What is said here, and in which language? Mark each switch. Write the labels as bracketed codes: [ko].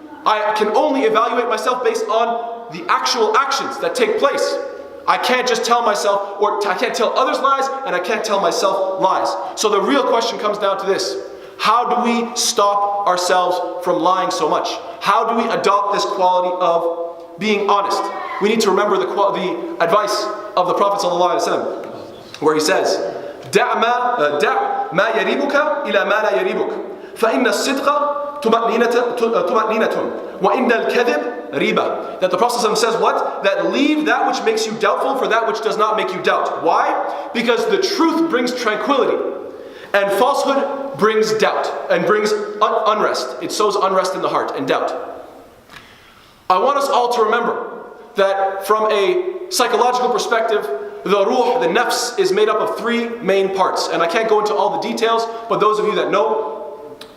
[en] I can only evaluate myself based on the actual actions that take place. I can't just tell myself, or I can't tell others lies, and I can't tell myself lies. So the real question comes down to this. How do we stop ourselves from lying so much? How do we adopt this quality of being honest? We need to remember the advice of the Prophet ﷺ, where he says, [ar] دع ما يريبك إلى ما لا يريبك فإن الصدق طمأنينة وإن الكذب ريبة. [en] That the Prophet ﷺ says what? That leave that which makes you doubtful for that which does not make you doubt. Why? Because the truth brings tranquility, and falsehood brings doubt and brings unrest. It sows unrest in the heart and doubt. I want us all to remember that from a psychological perspective, the ruh, the nafs, is made up of 3 main parts. And I can't go into all the details, but those of you that know,